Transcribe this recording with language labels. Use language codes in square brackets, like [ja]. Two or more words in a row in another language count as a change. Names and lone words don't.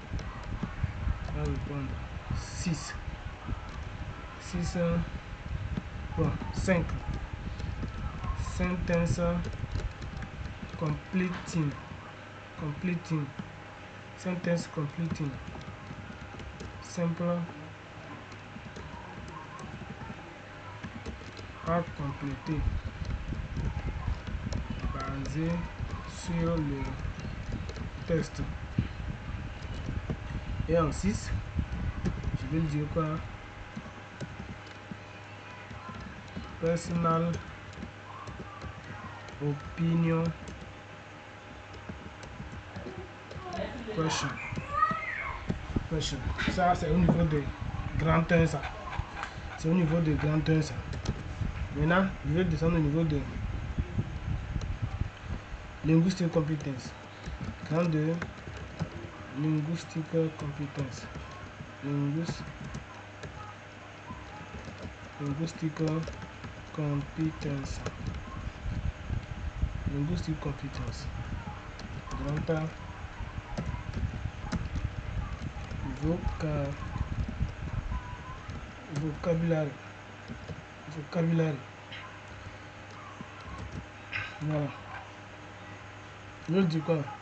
[fr] 6. 5. [en] Sentence completing. Sentence completing. [fr] Simple à compléter, basé sur le test. Et en 6, je vais dire quoi? [en] Personal opinion question. [fr] Ça, c'est au niveau de grand 1, ça. C'est au niveau de grand 1, ça. Maintenant, je vais descendre au niveau de [en] linguistic competence. Grand 2, linguistic competence. Linguistic competence. Linguistic competence. [fr] Grand A. Vocabulaire. Voilà. Je dis quoi?